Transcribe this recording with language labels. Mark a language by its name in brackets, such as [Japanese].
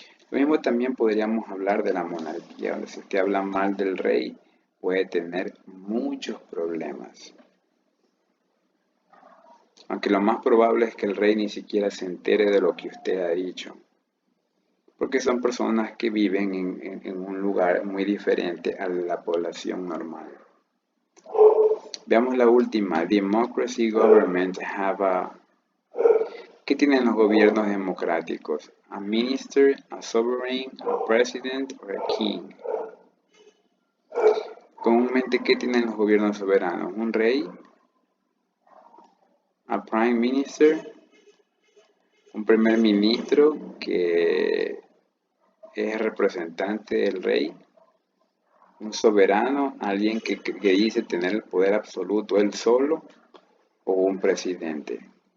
[Spanish] Lo mismo también podríamos hablar de la monarquía, donde si usted habla mal del rey, puede tener muchos problemas. Aunque lo más probable es que el rey ni siquiera se entere de lo que usted ha dicho. Porque son personas que viven en un lugar muy diferente a la población normal. Veamos la última. [English] Democracy government have a... [Spanish] ¿Qué tienen los gobiernos democráticos? [English] A minister, a sovereign, a president or a king. [Spanish] Comúnmente, ¿qué tienen los gobiernos soberanos? Un rey, [English] a prime minister, [Spanish] un primer ministro que es representante del rey, un soberano, alguien que dice tener el poder absoluto él solo, o un presidente.